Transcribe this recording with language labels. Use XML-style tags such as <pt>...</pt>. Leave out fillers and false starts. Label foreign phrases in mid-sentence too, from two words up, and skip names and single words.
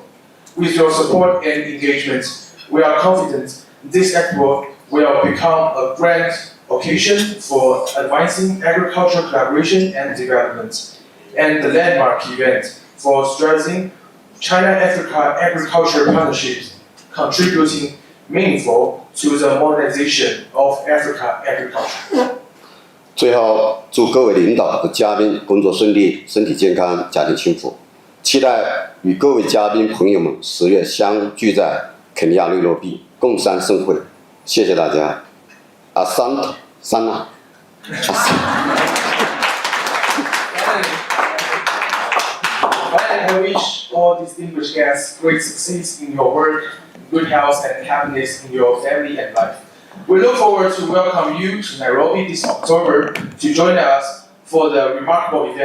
<en>With your support and engagement, we are confident this expo will become a grand occasion for advancing agricultural collaboration and development, and the landmark event for strengthening China-Africa agriculture partnerships, contributing meaningful to the modernization of Africa agriculture.</en> <zh>最后，祝各位领导和嘉宾工作顺利，身体健康，家庭幸福。期待与各位嘉宾朋友们10月相聚在肯尼亚内罗毕，共襄盛会。谢谢大家。</zh> <sw>Asante sana.</sw> <en>I wish all distinguished guests great success in your work, good health and happiness in your family and life. We look forward to welcome you to Nairobi this October to join us for the remarkable event.</en>